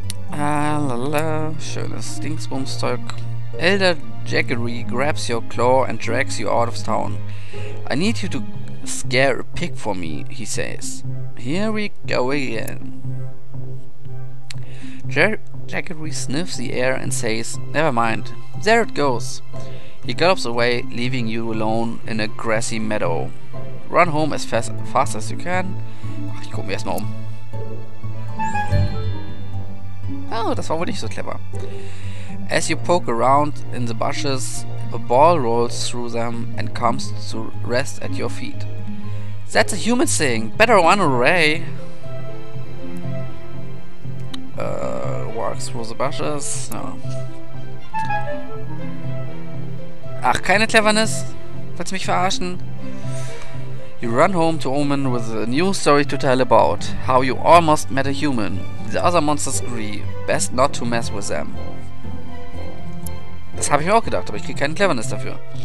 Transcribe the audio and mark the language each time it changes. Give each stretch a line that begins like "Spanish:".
German: Lala, schönes Dingsbumszeug.
English: Elder Jaggery grabs your claw and drags you out of town. I need you to scare a pig for me, he says. Here we go again. Jaggery sniffs the air and says, "Never mind, there it goes." He gallops away, leaving you alone in a grassy meadow. Run home as fast as you can.
German: Ach, ich gucke mir erstmal um. Oh, das war wohl nicht so clever.
English: As you poke around in the bushes, a ball rolls through them and comes to rest at your feet. That's a human thing. Better run away. Walks through the bushes. No.
German: Ach, keine Cleverness? Willst du mich verarschen?
English: You run home to Omen with a new story to tell about how you almost met a human. The other monsters agree. Best not to mess with them.
German: Das habe ich mir auch gedacht, aber ich kriege keine Cleverness dafür.